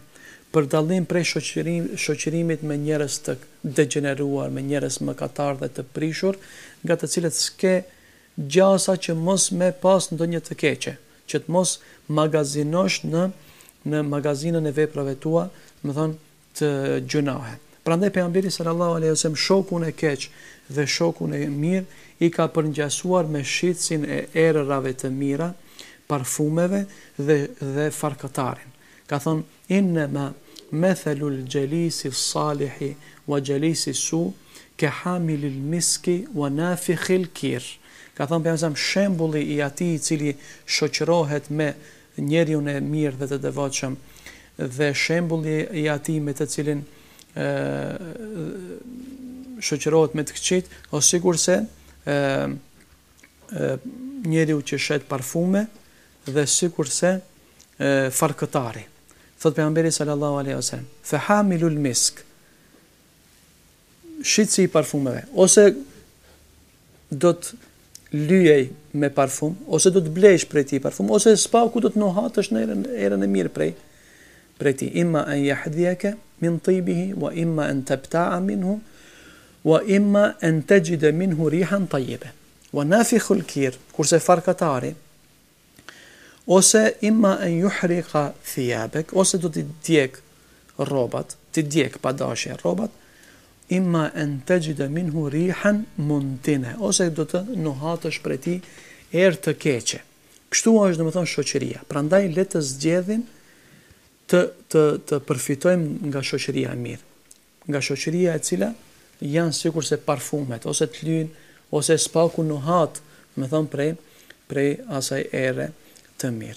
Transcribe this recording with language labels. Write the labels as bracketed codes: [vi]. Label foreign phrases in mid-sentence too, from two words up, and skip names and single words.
[sq] Për dallim prej shoqërimit me njerëz të degeneruar, me njerëz mëkatar dhe të prishur, nga të cilët s'ke gjasa që mos me pas ndonjë të keqe, që të mos magazinosh në magazinën e veprave tua, domethënë të gjunahe. Prandaj pejgamberi [ar] صلى الله عليه وسلم [sq] shokun e keq dhe shokun e mirë i ka përngjasuar me shitsin e erërave të mira, parfumeve dhe farkatarin. Ka thonë [ar] إنما مثل الجليس الصالح وجليس السوء كحامل المسك ونافخ الكير. [sq] Ka thonë pejgamberi shembulli i atij i cili shoqërohet me njeriu e mirë dhe të devotshëm, dhe shembulli i atij me të cilin shoqërohet me të këqit, o sigur se njeriu që shet parfume dhe sikur se farkëtari. Thot pejgamberi [ar] صلى الله عليه وسلم فحامل المسك, [sq] shitsi i parfumeve, ose do të lyej me parfum, ose do të blesh prej ti parfum, ose spaku do të nohatësh në erën e mirë prej ti. [ar] إما أن يحذيك من طيبه وإما أن تبتاع منه وإما أن تجد منه ريحا طيبة. ونافخ الكير, [sq] kurse farkatari, ose [ar] إما أن يحرق ثيابك, [sq] ose do të djeg rrobat, të djeg pa dashje rrobat, [ar] إما أن تجد منه ريحا منتنة, [sq] ose do të nuhatësh prej tij erë të keqe. Kështu është domethënë shoqëria. Prandaj le të zgjedhim të përfitojmë nga shoqëria e mirë. Nga shoqëria e cila janë sikur se parfumet, ose të lyjnë, ose spaku nuhat, domethënë prej asaj ere të mirë.